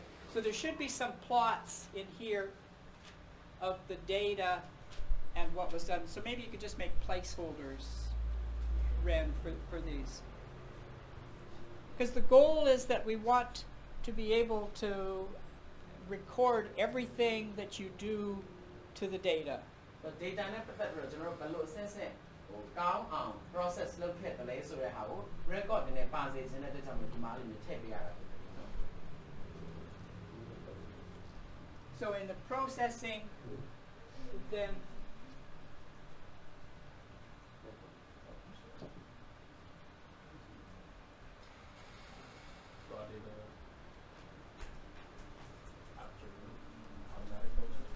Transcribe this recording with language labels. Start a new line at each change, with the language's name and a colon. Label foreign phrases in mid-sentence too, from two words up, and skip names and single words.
English: So there should be some plots in here of the data and what was done. So maybe you could just make placeholders, Ren, for these. Because the goal is that we want to be able to record everything that you do to the data.
Burmese: but data နဲ့ပတ်သက်ပြီးတော့ကျွန်တော်တို့ဘယ်လိုအဆင့်ဆင့်ကောင်းအောင် process လုပ်ခဲ့တယ်လဲဆိုတဲ့ဟာကို record တွေနဲ့ပါစေခြင်းတဲ့အတွက်ကြောင့်ဒီမှာလေးထည့်ပေးရတာဖြစ်တယ်နော်
English: So in the processing, then Raw data after automatic filtering.